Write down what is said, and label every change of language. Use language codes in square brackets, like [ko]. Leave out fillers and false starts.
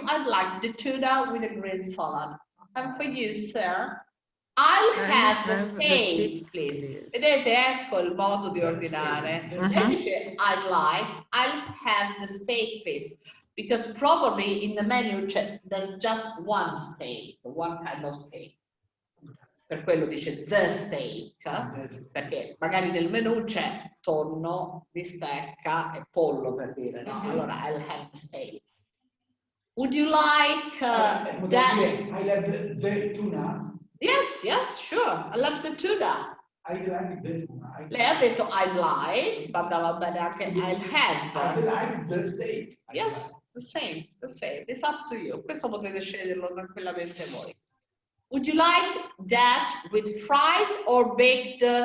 [en] I'd like the tuna with a green salad. And for you, sir? I'll have the steak, please. [it] Vedete, ecco il modo di ordinare. Lei dice [en] I'll have the steak, please. Because probably in the menu there's just one steak, one kind of steak. [it] Per quello dice [en] the steak, [it] perché magari nel menù c'è tonno, bistecca e pollo, per dire, no? [en] Allora I'll have the steak. Would you like that? I love the tuna. Yes, yes, sure. I love the tuna. I like the tuna. [it] Lei ha detto [en] I'd like, [it] ma va bene anche [en] I'll have. I like the steak. Yes, the same. It's up to you. [it] Questo potete sceglierlo tranquillamente voi. [en] Would you like that with fries or baked?